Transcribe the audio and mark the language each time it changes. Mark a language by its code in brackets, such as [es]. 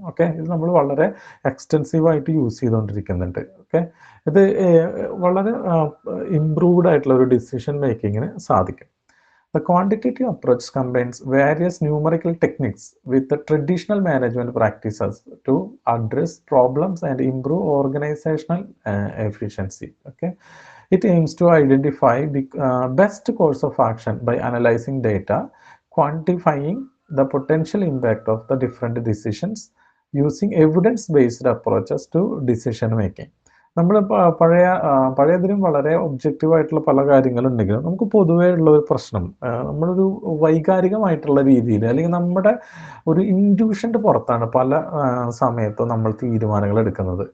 [ml] Okay, ഇത് നമ്മൾ വളരെ എക്സ്റ്റെൻസീവായിട്ട് യൂസ് ചെയ്തുകൊണ്ടിരിക്കുന്നുണ്ട്. ഓക്കെ, ഇത് വളരെ ഇംപ്രൂവ്ഡ് ആയിട്ടുള്ള ഒരു ഡിസിഷൻ മേക്കിങ്ങിന് സാധിക്കും. [en] The quantitative approach combines various numerical techniques with the traditional management practices to address problems and improve organizational efficiency. Okay, it aims to identify the best course of action by analyzing data, quantifying the potential impact of the different decisions, using evidence-based approaches to decision making. [ml] നമ്മൾ പഴയതിനും വളരെ ഒബ്ജക്റ്റീവായിട്ടുള്ള പല കാര്യങ്ങളുണ്ടെങ്കിലും നമുക്ക് പൊതുവേ ഉള്ള ഒരു പ്രശ്നം, നമ്മളൊരു വൈകാരികമായിട്ടുള്ള രീതിയിൽ അല്ലെങ്കിൽ നമ്മുടെ ഒരു ഇൻറ്റ്യൂഷൻ്റെ പുറത്താണ് പല സമയത്തും നമ്മൾ തീരുമാനങ്ങൾ എടുക്കുന്നത്.